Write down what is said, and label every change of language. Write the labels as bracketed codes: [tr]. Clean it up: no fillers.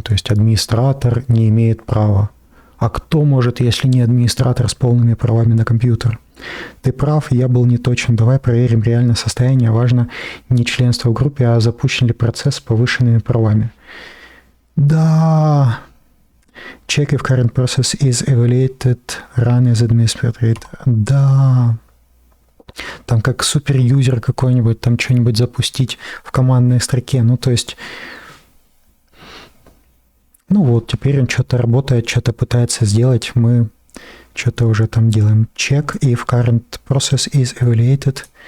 [ru] То есть администратор не имеет права. А кто может, если не администратор с полными правами на компьютер? Ты прав, я был не точен. Давай проверим реальное состояние. Важно не членство в группе, а запущен ли процесс с повышенными правами. Да. [en] Check if current process is evaluated, run as administrator. [ru] Да. Там как суперюзер какой-нибудь, там что-нибудь запустить в командной строке. Ну, то есть, ну вот, теперь он что-то работает, что-то пытается сделать. Мы что-то уже там делаем. [en] Check if current process is evaluated.